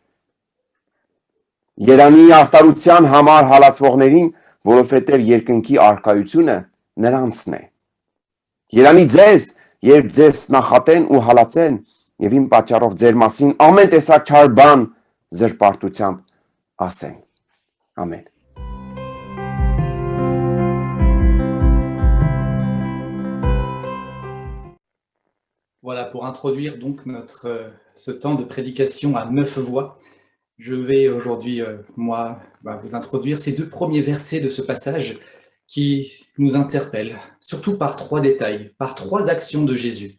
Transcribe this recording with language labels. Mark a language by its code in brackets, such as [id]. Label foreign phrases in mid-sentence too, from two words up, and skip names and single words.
[hy] Երանի արտարության համար հալածվողներին, որովհետև երկնքի արքայությունը նրանցն է։ Երանի ձեզ, երբ ձեզ նախատեն ու հալածեն, եւ իմ պատճառով ձեր մասին ամեն տեսակ չար բան զրպարտությամբ ասեն։ Ամեն։ [fr] Voilà, pour introduire donc ce temps de prédication à 9 voix, je vais aujourd'hui, vous introduire ces 2 premiers versets de ce passage qui nous interpellent, surtout par 3 détails, par 3 actions de Jésus.